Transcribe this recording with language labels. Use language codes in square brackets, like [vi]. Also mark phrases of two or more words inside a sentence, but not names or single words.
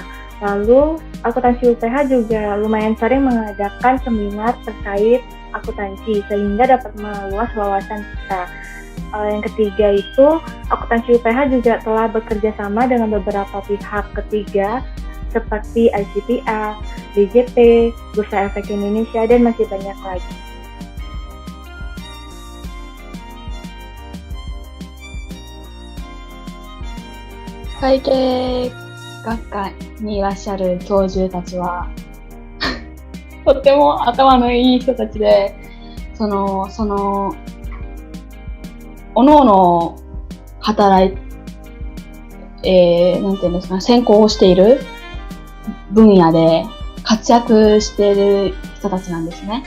[id] Lalu, akuntansi UPH juga lumayan sering mengadakan seminar terkait akuntansi sehingga dapat meluas wawasan kita. Yang ketiga itu, akuntansi UPH juga telah bekerja sama dengan beberapa pihak ketiga seperti ICPA, DJP, Bursa Efek Indonesia, dan masih banyak lagi. [ja] Kaike学科にいらっしゃる教授たちはとっても頭のいい人たちで、おのおの働い、なんていうんですか、専攻をしている分野で活躍している人たちなんですね。